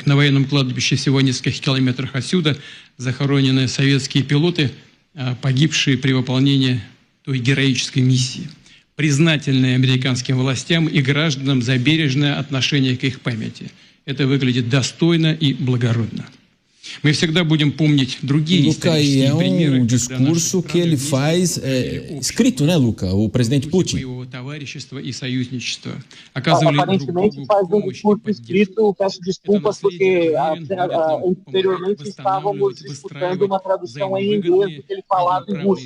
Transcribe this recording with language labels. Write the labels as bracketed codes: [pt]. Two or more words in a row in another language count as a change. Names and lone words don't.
[ru] На военном кладбище всего в нескольких километрах отсюда захоронены советские пилоты, погибшие при выполнении той героической миссии, признательные американским властям и гражданам за бережное отношение к их памяти. Это выглядит достойно и благородно. Мы всегда будем помнить другие исторические примеры. [pt] Luca, é discurso que ele faz escrito, né, Luca? O presidente Putin. Aparentemente faz discurso escrito. Peço desculpas porque anteriormente estávamos escutando uma tradução em inglês do que ele falava em russo.